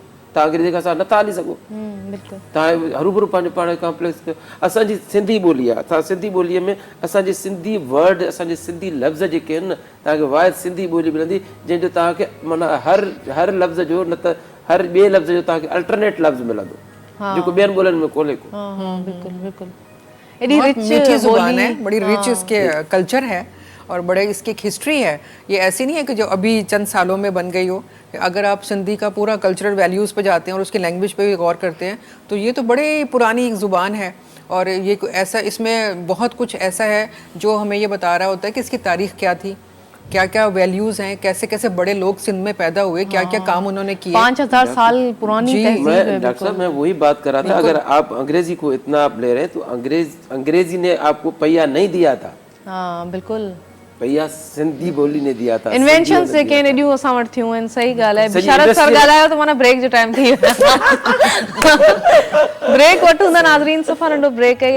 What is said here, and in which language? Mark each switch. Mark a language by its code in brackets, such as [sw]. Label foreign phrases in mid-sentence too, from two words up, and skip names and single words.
[sd] तव्हां अंग्रेज़ी खां नथा हली सघो, तव्हां हरूभरू पंहिंजो पाण खे कॉम्प्लेक्स कयो। असांजी सिंधी ॿोली आहे, असां सिंधी ॿोलीअ में असांजी सिंधी वर्ड, असांजे सिंधी लफ़्ज़ जेके आहिनि न, तव्हांखे वाहिद सिंधी ॿोली मिलंदी जंहिंजो तव्हांखे माना हर लफ़्ज़ जो न त हर ॿिए लफ़्ज़ जो तव्हांखे अल्टरनेट लफ़्ज़ मिलंदो, जेको ॿियनि ॿोलियुनि में कोन्हे को। [hi] बिल्कुल बिल्कुल। मीठी जुबान है, बड़ी रिच इसके कल्चर है और बड़े इसकी एक हिस्ट्री है। ये ऐसी नहीं है कि जो अभी चंद सालों में बन गई हो। अगर आप सिंधी का पूरा [en] cultural values [hi] पे जाते हैं और उसकी लैंग्वेज पे भी गौर करते हैं तो ये तो बड़े पुरानी एक ज़ुबान है। और ये ऐसा, इसमें बहुत कुछ ऐसा है जो हमें ये बता रहा होता है कि इसकी तारीख़ क्या थी, क्या क्या वैल्यूज़ हैं, कैसे कैसे बड़े लोग सिंध में पैदा हुए, क्या क्या काम उन्होंने किए। 5000 साल पुरानी तहजीब है। डॉक्टर साहब, मैं वही बात कर रहा था, अगर आप अंग्रेजी को इतना आप ले रहे हैं तो अंग्रेजी ने आपको पहिया नहीं दिया था। हाँ बिल्कुल, पहिया [sd] सिंधी ॿोली [hi] ने दिया था। [sd] इन्वेंशन से के एडियो असां वटि थियूं आहिनि। सही ॻाल्हि आहे। बिशारत सर ॻाल्हायो त माना ब्रेक जो टाइम थी वियो। ब्रेक वठूं था नाज़रीन, सफ़ा नंढो ब्रेक आहे।